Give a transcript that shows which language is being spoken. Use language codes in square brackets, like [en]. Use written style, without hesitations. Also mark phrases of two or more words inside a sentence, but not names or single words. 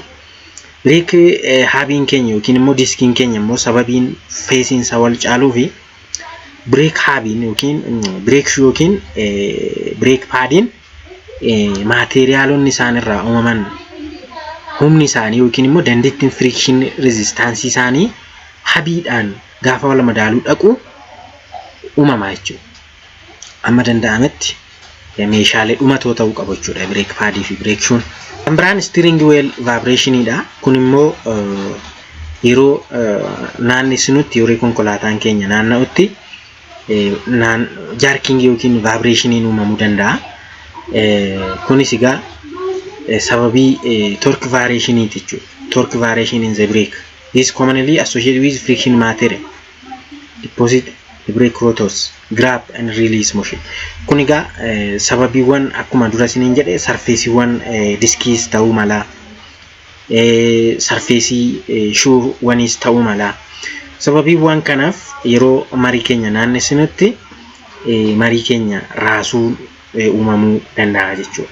[en] Brake hub [om] keenya yookiin immoo diskiin keenya immoo sababiin feesiin isaa wal caaluu fi [en] brake hub [om] yookiin [en] brake shoe [om] yookiin [en] brake padin [om] materiaalonni isaan irraa uumaman humni isaanii yookiin immoo dandeettiin [en] friction resistance [om] isaanii habiidhaan gaafa wal madaaluu dhaqu uumamaa jechuudha. Amma danda'ametti meeshaalee dhumatoo ta'uu qabu jechuudha [en] brake pad [om] fi [en] brake shoe. [om] Kan biraan [en] steering wheel vibration [om] dha. Kun immoo yeroo naannessinutti yeroo konkolaataan keenya naanna'utti jerking yookiin vibration uumamuu danda'a. Kunis egaa sababii [en] torque variation [om] jechuudha. [en] Torque variation in the brake is commonly associated with friction material deposit the brake rotors grab and release motion. [om] Kun egaa sababiiwwan akkuma dura isiniin jedhe surfaceewwan diskiis ta'uu mala, surface shoe wanis ta'uu mala. Sababiiwwan kanaaf yeroo marii keenya naannessinutti marii keenya raasuu uumamuu danda'a jechuudha.